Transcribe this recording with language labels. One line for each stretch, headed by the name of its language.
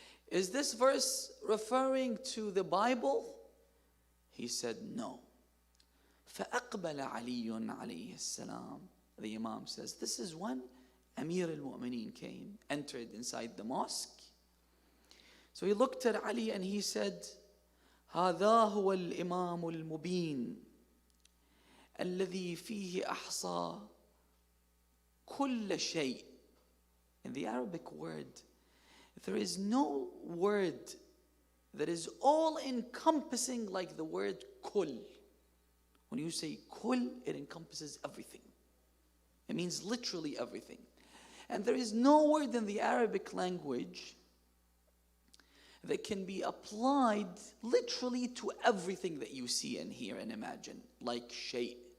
English: Is this verse referring to the Bible? He said, no.
Arabic: فَأَقْبَلَ عَلِيٌّ عَلَيْهِ السَّلَامُ.
English: The Imam says, this is when Amir al-Mu'mineen came, entered inside the mosque, So he looked at Ali and he said,
Arabic: هذا هو الإمام المبين الذي فيه أحصى كل شيء.
English: In the Arabic word, there is no word that is all-encompassing like the word kul. When you say kul, it encompasses everything. It means literally everything. And there is no word in the Arabic language that can be applied literally to everything that you see and hear and imagine, like shay.